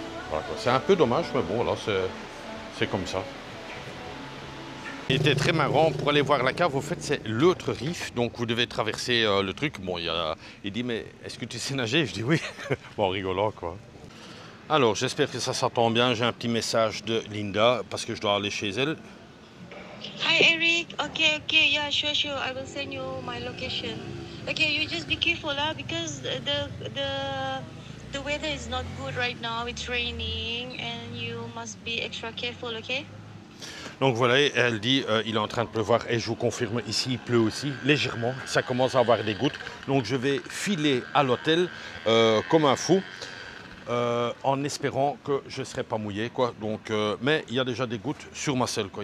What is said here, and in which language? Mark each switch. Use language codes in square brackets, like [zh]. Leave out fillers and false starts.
[fr] Voilà, c'est un peu dommage, mais bon, là, c'est comme ça. Il était très marrant pour aller voir la cave. Au fait, c'est l'autre rive, donc vous devez traverser le truc. Bon, il dit, mais est-ce que tu sais nager? Je dis oui. Bon, rigolant, quoi. Alors, j'espère que ça s'entend bien. J'ai un petit message de Linda parce que je dois aller chez elle. [en] Hi Eric. Okay, yeah, sure. I will send you my location. Okay, you just be careful, because the weather is not good right now. It's raining, and you must be extra careful. Okay. [fr] Donc voilà, elle dit il est en train de pleuvoir et je vous confirme, ici il pleut aussi légèrement. Ça commence à avoir des gouttes. Donc je vais filer à l'hôtel comme un fou. en espérant que je ne serai pas mouillé, quoi. Donc, mais il y a déjà des gouttes sur ma selle, quoi.